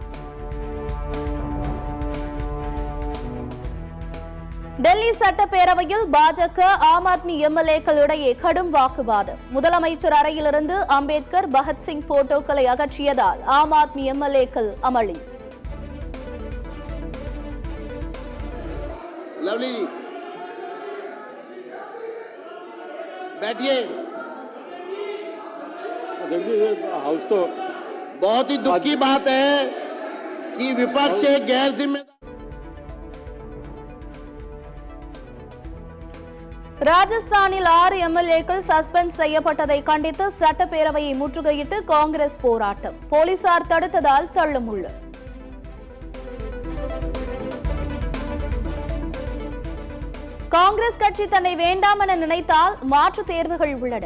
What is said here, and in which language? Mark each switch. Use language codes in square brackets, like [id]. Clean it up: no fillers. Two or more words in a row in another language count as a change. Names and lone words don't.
[ta] டெல்லி சட்டப்பேரவையில் பாஜக ஆம் ஆத்மி எம்எல்ஏக்கள் இடையே கடும் வாக்குவாதம். முதலமைச்சர் அறையிலிருந்து அம்பேத்கர், பகத்சிங் போட்டோக்களை அகற்றியதால் ஆம் ஆத்மி எம்எல்ஏக்கள் அமளி. [hi] लवली बैठिए। हाउस तो बहुत ही दुख की बात है कि विपक्ष एक गैर जिम्मेदार [ta] ராஜஸ்தானில் 6 எம்எல்ஏக்கள் சஸ்பெண்ட் செய்யப்பட்டதை கண்டித்து சட்டப்பேரவையை முற்றுகையிட்டு காங்கிரஸ் போராட்டம். போலீசார் தடுத்ததால் தள்ளுமுள்ளு. காங்கிரஸ் கட்சி தன்னை வேண்டாம் என நினைத்தால் மாற்று தேர்வுகள் உள்ளன.